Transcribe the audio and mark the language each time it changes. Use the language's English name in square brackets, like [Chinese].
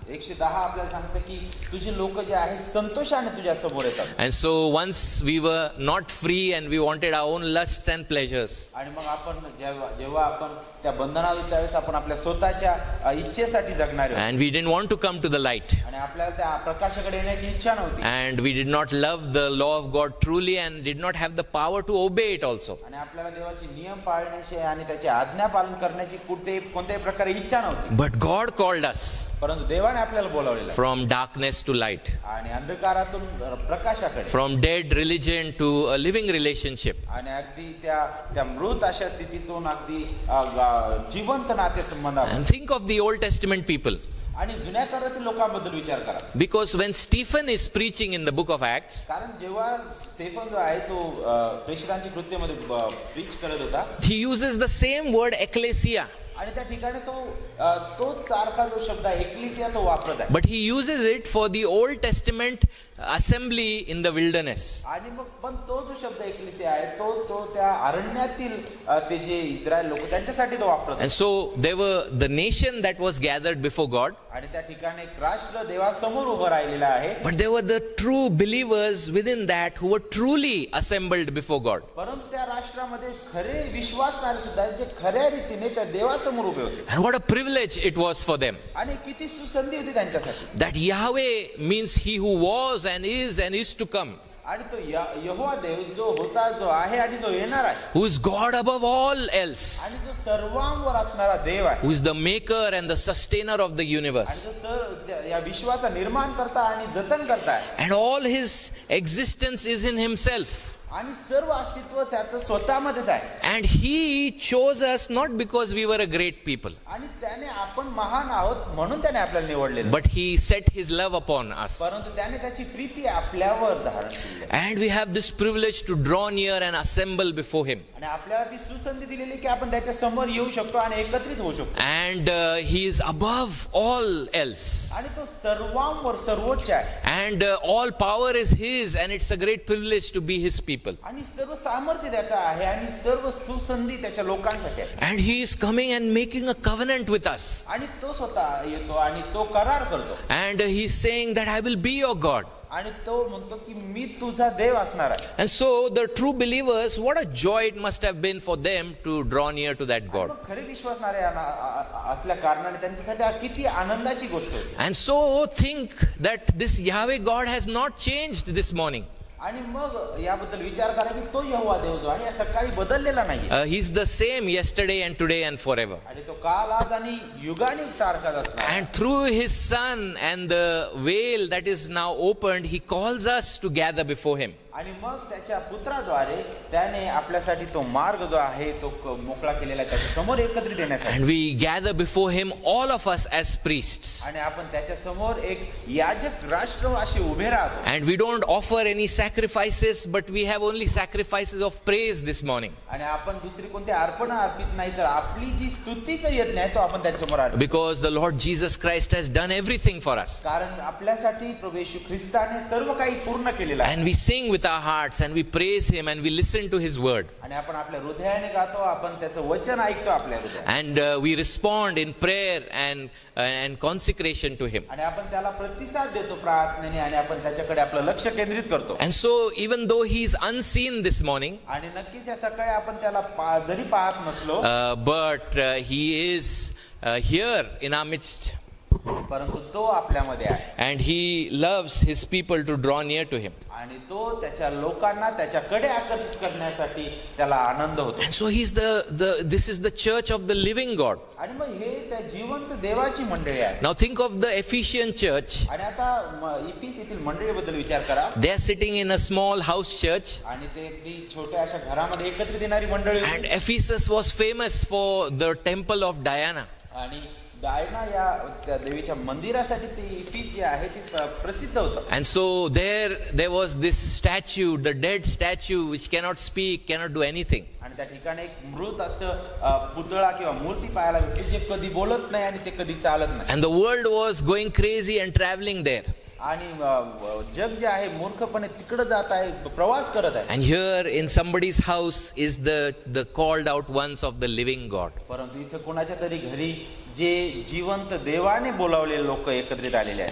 [Marathi] 110 आपल्याला सांगतं की तुझे लोक जे आहेत संतोषाने तुझ्या समोर येतात. [English] And so once we were not free and we wanted our own lusts and pleasures. [Marathi] आणि मग आपण जेव्हा आपण त्या बंधनात त्यावेळेस आपण आपल्या स्वतःच्या इच्छेसाठी जगणार आहोत. [English] And we didn't want to come to the light. [Marathi] आणि आपल्याला त्या प्रकाशाकडे येण्याची इच्छा नव्हती. [English] And we did not love the law of God truly and did not have the power to obey it also. [Marathi] आणि आपल्याला देवाचे नियम पाळण्याची आणि त्याची आज्ञा पालन करण्याची कोणत्याही प्रकारे इच्छा नव्हती. [English] But God called us [Marathi] परंतु देवाने आपल्याला बोलावलेलं आहे. [English] from darkness to light. [Marathi] आणि अंधकारातून प्रकाशाकडे. [English] From dead religion to a living relationship. [Marathi] आणि अगदी त्या मृत अशा स्थितीतून अगदी जिवंत नाते संबंध. [English] And think of the Old Testament people. [Marathi] आणि जुन्या काळातील लोकांबद्दल विचार करा. [English] Because when Stephen is preaching in the book of Acts, [Marathi] कारण जेव्हा स्टेफन जो आहे तो प्रेषितांची कृत्यमध्ये प्रीच करत होता, [English] he uses the same word ecclesia. [Marathi] आणि त्या ठिकाणी तोच सारखा जो शब्द आहे एक्लेसिया तो वापरत आहे. [English] But he uses it for the Old Testament assembly in the wilderness. [Marathi] आणि मग पण तो जो शब्द एक्लेसिया आहे तो त्या अरण्यातील ते जे इस्रायल लोक त्यांच्यासाठी तो वापरत. [English] And so there were the nation that was gathered before God. [Marathi] आणि त्या ठिकाणी एक राष्ट्र देवासमोर उभं राहिलेलं आहे. [English] But there were the true believers within that who were truly assembled before God. [Marathi] परंतु त्या राष्ट्रामध्ये खरे विश्वासणारे सुद्धा जे खऱ्या रीतीने त्या देवासमोर उभे होते. [English] And what a privilege it was for them. [Marathi] आणि किती सुसंधी होती त्यांच्यासाठी. [English] That Yahweh means he who was and is to come. [Marathi] आणि तो यहोवा देव जो होता, जो आहे आणि जो येणार आहे. [English] Who is God above all else. [Marathi] आणि जो सर्वांवर असणारा देव आहे. [English] Who is the maker and the sustainer of the universe. [Marathi] आणि जो या विश्वाचा निर्माण करता आणि जतन करता आहे. [English] And all his existence is in himself. [Marathi] आणि सर्व अस्तित्व त्याचं स्वतःमध्येच आहे. [English] And he chose us not because we were a great people. [Marathi] आणि त्याने आपण महान आहोत म्हणून त्याने आपल्याला निवडलेलं. [English] But he set his love upon us. [Marathi] परंतु त्याने त्याची प्रीती आपल्यावर धारण केली. [English] And we have this privilege to draw near and assemble before him. [Marathi] आणि आपल्याला ती सुसंधी दिलेली की आपण त्याच्या समोर येऊ शकतो आणि एकत्रित होऊ शकतो. [English] And he is above all else. [Marathi] आणि तो सर्वांवर सर्वोच्च आहे. [English] And all power is his and it's a great privilege to be his people. [Marathi] आणि सर्व सामर्थ्य त्याचा आहे आणि सर्व सुसंधी त्याच्या लोकांसाठी आहे. [English] And he is coming and making a covenant with us. [Marathi] आणि तो स्वतः येतो आणि तो करार करतो. [English] And he is saying that I will be your God. [Marathi] आणि तो म्हणतो की मी तुझा देव असणार आहे. [English] And so the true believers, what a joy it must have been for them to draw near to that God. [Marathi] खरे विश्वासणारे असल्या कारणाने त्यांच्यासाठी किती आनंदाची गोष्ट होती. [English] And so think that this Yahweh God has not changed this morning. [Marathi] आणि मग याबद्दल विचार करा की तो यहोवा देव जो आहे या सकाळी बदललेला नाही. [English] He is the same yesterday and today and forever. [Marathi] आणि तो काल आज आणि युगानुयुग सारखाच असणार. [English] And through his son and the veil that is now opened, he calls us to gather before him. [Marathi] आणि मग त्याच्या पुत्राद्वारे त्याने आपल्यासाठी तो मार्ग जो आहे तो मोकळा केलेला आहे त्याच्या समोर एकत्रित येण्यासाठी. [English] And we gather before him, all of us as priests. [Marathi] आणि आपण त्याच्या समोर एक याजक राष्ट्र असे उभे राहतो. [English] And we don't offer any sacrifices, but we have only sacrifices of praise this morning. [Marathi] आणि आपण दुसरी कोणती अर्पण अर्पित नाही तर आपली जी स्तुतीचा यज्ञ आहे तो आपण त्याच्या समोर अर्पित. [English] Because the Lord Jesus Christ has done everything for us. [Marathi] कारण आपल्यासाठी प्रभू येशू ख्रिस्ताने सर्व काही पूर्ण केलेलं आहे. [English] And we sing with our hearts and we praise him and we listen to his word. [Marathi] आणि आपण आपल्या हृदयाने गातो, आपण त्याचं वचन ऐकतो आपल्या हृदयात. [English] And we respond in prayer and consecration to him. [Marathi] आणि आपण त्याला प्रतिसाद देतो प्रार्थनेने आणि आपण त्याच्याकडे आपलं लक्ष केंद्रित करतो. [English] And so even though he is unseen this morning, [Marathi] आणि नक्कीच या सकाळी आपण त्याला जरी पाहत नसलो, [English] but he is here in our midst. [Marathi] परंतु तो आपल्यामध्ये आहे. [English] And he loves his people to draw near to him. [Marathi] आणि तो त्याच्या लोकांना त्याच्याकडे आकर्षित करण्यासाठी त्याला आनंद होतो. [English] And so he's this is the church of the living God. [Marathi] आणि मग हे त्या जिवंत देवाची मंडळी आहे. [English] Now think of the Ephesian church. [Marathi] आणि आता इफिस येथील मंडळीबद्दल विचार करा. [English] They are sitting in a small house church. [Marathi] आणि ते अगदी छोट्या अशा घरामध्ये एकत्रित येणारी मंडळी. [English] And Ephesus was famous for the temple of Diana. [Marathi] आणि डायना या त्या देवीच्या मंदिरासाठी ती इफिस जी आहे ती प्रसिद्ध होतं. [English] And so there was this statue, the dead statue, which cannot speak, cannot do anything. [Marathi] आणि त्या ठिकाणी एक मृत असं पुतळा किंवा मूर्ती पाहायला भेटते जे कधी बोलत नाही आणि ते कधी चालत नाही. [English] And the world was going crazy and traveling there. [Marathi] आणि जग जे आहे मूर्खपणे तिकडे जात आहे, प्रवास करत आहे. [English] And here in somebody's house is the called out ones of the living God. [Marathi] परंतु इथे कोणाच्या तरी घरी जे जिवंत देवाने बोलावलेले लोक एकत्रित आलेले आहेत.